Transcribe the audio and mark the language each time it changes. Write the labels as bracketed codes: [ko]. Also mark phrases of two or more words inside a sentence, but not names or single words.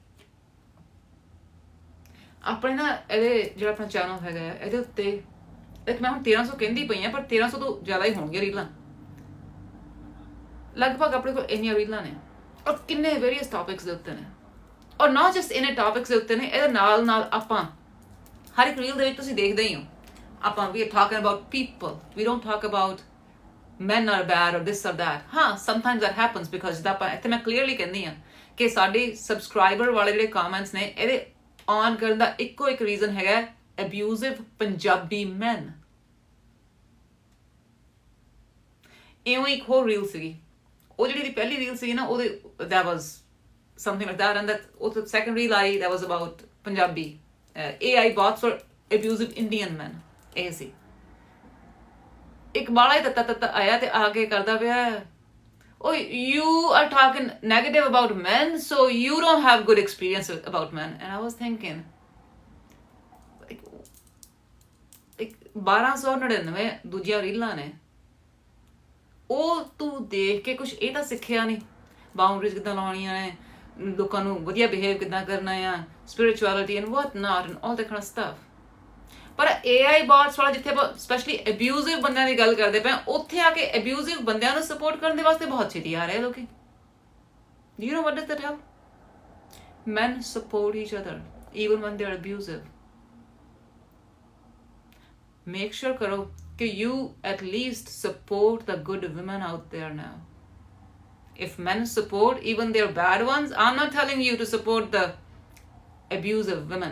[pa] ਆਪਣੇ ਨਾ ਇਹਦੇ ਜਿਹੜਾ ਆਪਣਾ ਚੈਨਲ ਹੈਗਾ ਇਹਦੇ ਉੱਤੇ ਇੱਕ ਮੈਂ ਹੁਣ 1300 ਕਹਿੰਦੀ ਪਈ ਆ ਪਰ 1300 ਤੋਂ ਜ਼ਿਆਦਾ ਹੀ ਹੋਣਗੇ ਰੀਲਾਂ ਲਗਭਗ ਆਪਣੇ ਕੋਲ ਇੰਨੀਆਂ ਰੀਲਾਂ ਨੇ ਔਰ ਕਿੰਨੇ [en] various topics [pa] ਦੇ ਉੱਤੇ ਨੇ ਔਰ [en] not just in topics [pa] ਦੇ ਉੱਤੇ ਨੇ ਇਹਦੇ ਨਾਲ ਨਾਲ ਆਪਾਂ ਹਰ ਇੱਕ ਰੀਲ ਦੇ ਵਿੱਚ ਤੁਸੀਂ ਦੇਖਦੇ ਹੀ ਹੋ ਆਪਾਂ [en] we are talking about people we don't talk about men are bad or this or that [pa] ਹਾਂ [en] sometimes that happens because [pa] ਜਿੱਦਾਂ ਆਪਾਂ ਇੱਥੇ ਮੈਂ ਕਲੀਅਰਲੀ ਕਹਿੰਦੀ ਹਾਂ ਕਿ ਸਾਡੇ ਸਬਸਕ੍ਰਾਈਬਰ ਵਾਲੇ ਜਿਹੜੇ ਕਮੈਂਟਸ ਨੇ ਇਹਦੇ ਔਨ ਕਰਨ ਦਾ ਇੱਕੋ ਇੱਕ ਰੀਜ਼ਨ ਹੈਗਾ [en] abusive Punjabi men [pa] ਇਉਂ ਇੱਕ ਹੋਰ ਰੀਲ ਸੀਗੀ ਉਹ ਜਿਹੜੀ ਦੀ ਪਹਿਲੀ ਰੀਲ ਸੀਗੀ ਨਾ ਉਹਦੇ [en] that was something like that and that ਉਹ second reel ਆਈ that was about ਪੰਜਾਬੀ AI bots for abusive Indian men [pa] ਇਹ ਸੀ ਇੱਕ ਬਾਲਾ ਹੀ ਤੱਤਾ ਆਇਆ ਤੇ ਆ ਕੇ ਕਰਦਾ ਪਿਆ [en] oh you are talking negative about men so you don't have good experience about men and I was thinking [pa] like 1299 ਦੂਜੀਆਂ ਰੀਲਾਂ ਨੇ ਉਹ ਤੂੰ ਦੇਖ ਕੇ ਕੁਝ ਇਹ ਤਾਂ ਸਿੱਖਿਆ ਨਹੀਂ ਬਾਉਂਡਰੀਜ਼ ਕਿੱਦਾਂ ਲਾਉਣੀਆਂ ਨੇ ਲੋਕਾਂ ਨੂੰ ਵਧੀਆ ਬਿਹੇਵ ਕਿੱਦਾਂ ਕਰਨਾ ਆ [en] spirituality and what not and all that kind of stuff [pa] ਪਰ [en] AI bots [pa] ਵਾਲਾ ਜਿੱਥੇ ਆਪਾਂ [en] specially abusive [pa] ਬੰਦਿਆਂ ਦੀ ਗੱਲ ਕਰਦੇ ਪਏ ਉੱਥੇ ਆ ਕੇ ਅਬਿਊਜ਼ਿਵ ਬੰਦਿਆਂ ਨੂੰ ਸਪੋਰਟ ਕਰਨ ਦੇ ਵਾਸਤੇ ਬਹੁਤ ਛੇਤੀ ਆ ਰਹੇ ਲੋਕੀ [en] Do you know what does that help? Men support each other even when they're abusive. Make sure [hi] करो कि [en] you at least support the good women out there now. If men support even their bad ones, I'm not telling you to support the abusive women.